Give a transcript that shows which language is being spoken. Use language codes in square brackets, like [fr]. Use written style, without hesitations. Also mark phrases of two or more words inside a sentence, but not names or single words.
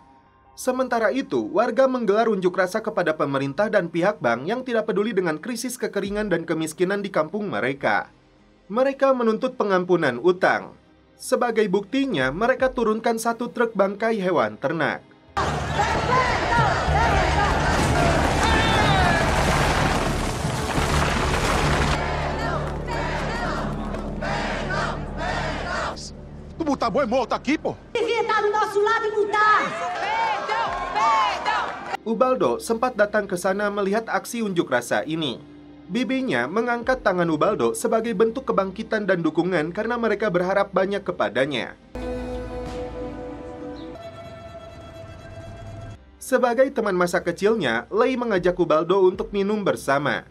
[id] Sementara itu, warga menggelar unjuk rasa kepada pemerintah dan pihak bank yang tidak peduli dengan krisis kekeringan dan kemiskinan di kampung mereka. Mereka menuntut pengampunan utang. Sebagai buktinya, mereka turunkan 1 truk bangkai hewan ternak. [pt] Tu botar boi morto aqui, pô? Devia estar do nosso lado e lutar. [id] Ubaldo sempat datang ke sana melihat aksi unjuk rasa ini. Bibinya mengangkat tangan Ubaldo sebagai bentuk kebangkitan dan dukungan karena mereka berharap banyak kepadanya. Sebagai teman masa kecilnya, Lei mengajak Ubaldo untuk minum bersama.